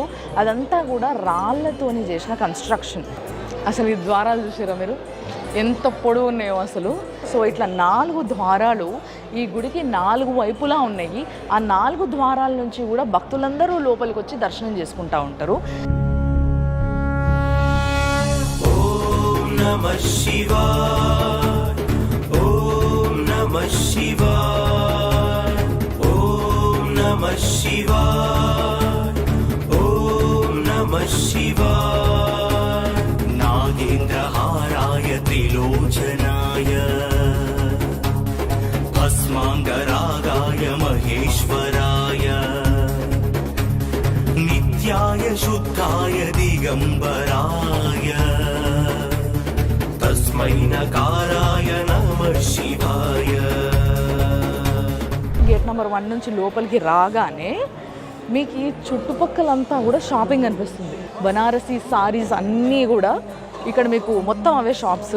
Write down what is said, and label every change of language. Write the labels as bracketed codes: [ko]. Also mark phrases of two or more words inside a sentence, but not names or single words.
[te] అదంతా కూడా రాళ్ళతోని చేసిన కన్స్ట్రక్షన్. అసలు ఈ ద్వారాలు చూసారా మీరు ఎంత పొడవు ఉన్నాయో అసలు. సో ఇట్లా 4 ద్వారాలు ఈ గుడికి 4 వైపులా ఉన్నాయి. ఆ 4 ద్వారాల నుంచి కూడా భక్తులందరూ లోపలికి వచ్చి దర్శనం చేసుకుంటూ ఉంటారు. [sa] नमः शिवाय, ॐ नमः शिवाय, ॐ नमः शिवाय, ॐ नमः शिवाय. नागेन्द्रहाराय त्रिलोचनाय, भस्माङ्गरागाय महेश्वराय, नित्याय शुद्धाय दिगम्बराय, తస్మైనకారాయ నమః శివాయ. [en] gate number [te] 1 నుంచి లోపలికి రాగానే మీకు ఈ చుట్టుపక్కలంతా కూడా షాపింగ్ అనిపిస్తుంది. బనారసీ సారీస్ అన్నీ కూడా ఇక్కడ మీకు మొత్తం అవే షాప్స్.